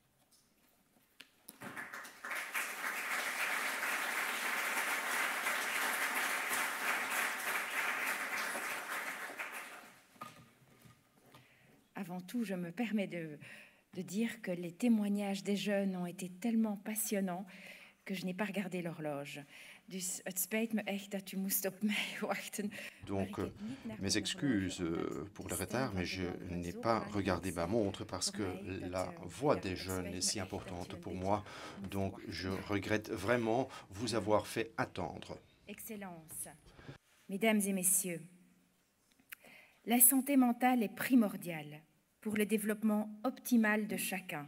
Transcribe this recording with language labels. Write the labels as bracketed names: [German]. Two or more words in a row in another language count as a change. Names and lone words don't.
[French] Avant tout, je me permets de dire que les témoignages des jeunes ont été tellement passionnants que je n'ai pas regardé l'horloge. [Dutch] Dus het spijt me echt dat u moest op mij wachten. [French] Donc, mes excuses pour le retard, mais je n'ai pas regardé ma montre parce que la voix des jeunes est si importante pour moi. Donc, je regrette vraiment vous avoir fait attendre. Excellence, Mesdames et Messieurs, la santé mentale est primordiale pour le développement optimal de chacun.